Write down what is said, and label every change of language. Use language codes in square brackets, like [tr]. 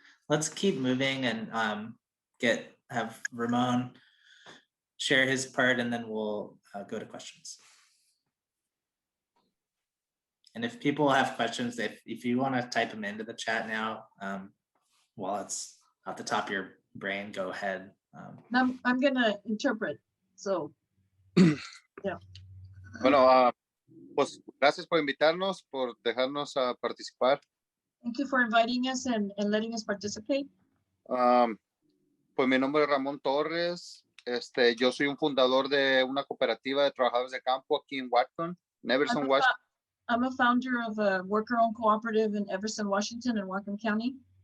[en] Let's keep moving and have Ramon share his part, and then we'll go to questions. And if people have questions, if you want to type them into the chat now, while it's at the top of your brain, go ahead. I'm going to interpret. So, yeah. [es] Bueno, pues gracias por invitarnos, por dejarnos participar. [en] Thank you for inviting us and letting us participate. [es] Pues mi nombre es Ramón Torres. Yo soy un fundador de una cooperativa de trabajadores de campo aquí en Whatcom, en Everson, Washington. [en] I'm a founder of a worker-owned cooperative in Everson, Washington, in Whatcom County.